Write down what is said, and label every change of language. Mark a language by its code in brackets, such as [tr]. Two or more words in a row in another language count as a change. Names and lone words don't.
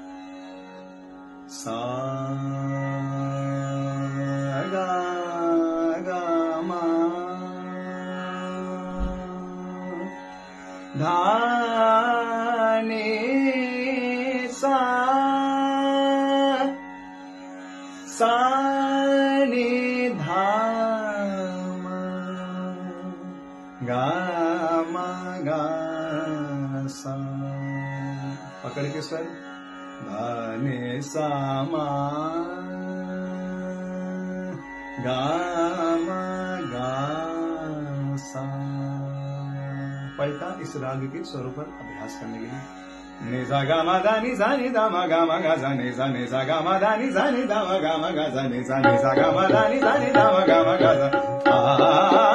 [hi] सा गा गा मा धा ने सा सा ने धा गा मा गा सा। पकड़ के स्वर धा ने सा मा गा मा गा सा। पलटा इस राग के स्वरों पर अभ्यास करने के लिए। ने सा गा मा धा नि सा नि धा मा गा मा गा सा ने सा गा मा धा नि सा नि धा मा गा मा गा सा ने सा गा मा धा नि सा नि धा मा गा मा गा सा।